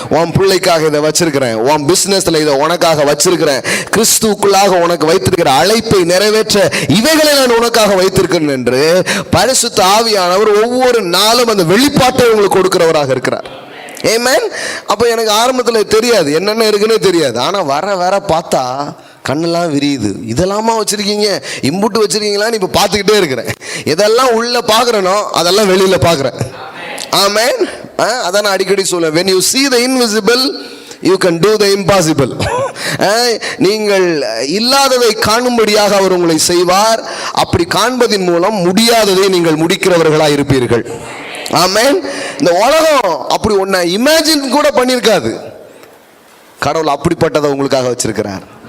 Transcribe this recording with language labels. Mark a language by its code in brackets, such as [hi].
[ta] உன் பிள்ளைக்காக இதை வச்சிருக்கிறேன், உன் பிசினஸ்ல இதை உனக்காக வச்சிருக்கிறேன், கிறிஸ்துவுக்குள்ளாக உனக்கு வைத்திருக்கிற அழைப்பை நிறைவேற்ற இவைகளை நான் உனக்காக வைத்திருக்கிறேன் என்று பரிசுத்த ஆவியானவர் ஒவ்வொரு நாளும் அந்த வெளிப்பாட்டை உங்களுக்கு கொடுக்கிறவராக இருக்கிறார். ஆமென். அப்போ எனக்கு ஆரம்பத்தில் தெரியாது, என்னென்ன இருக்குன்னே தெரியாது. ஆனால் வர பார்த்தா கண்ணெல்லாம் விரியுது. இதெல்லாமா வச்சிருக்கீங்க, இம்புட்டு வச்சிருக்கீங்களான்னு இப்போ பார்த்துக்கிட்டே இருக்கிறேன். இதெல்லாம் உள்ள பார்க்குறேனோ அதெல்லாம் வெளியில் பார்க்குறேன். ஆமென். அதான் நான் அடிக்கடி சொல்லுவேன், [en] when you see the invisible you can do the impossible. [ta] நீங்கள் இல்லாததை காணும்படியாக அவர் உங்களை செய்வார். அப்படி காண்பதின் மூலம் முடியாததை நீங்கள் முடிக்கிறவர்களாக இருப்பீர்கள். ஆமென். இந்த உலகம் அப்படி ஒன்றை இமேஜின் கூட பண்ணியிருக்காது. கடவுள் அப்படிப்பட்டதை உங்களுக்காக வச்சிருக்கிறார்.